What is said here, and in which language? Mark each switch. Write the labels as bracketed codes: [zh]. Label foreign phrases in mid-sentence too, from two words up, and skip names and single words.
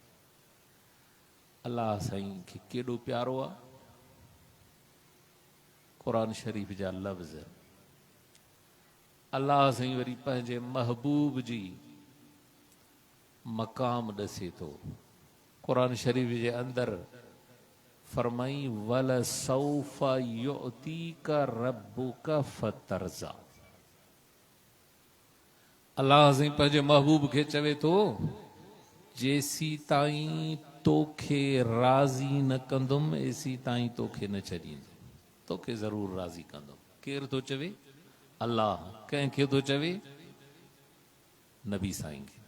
[sd] अल्लाह साईं खे केॾो प्यारो आहे। कुरान शरीफ़ जा लफ़्ज़। अल्लाह साईं वरी पंहिंजे महबूब जी मक़ाम ॾसे थो। कुरान शरीफ़ जे अंदरि फरमाई [ar] ولسوف يعطيك ربك فترضى. [sd] अल्लाह साईं पंहिंजे महबूब खे चवे थो जेसी ताईं तोखे राज़ी न कंदुमि एसी ताईं तोखे न छॾींदुमि, तोखे ज़रूरु राज़ी कंदुमि। केरु थो चवे? अल्लाह। कंहिंखे थो चवे? नबी साईं खे।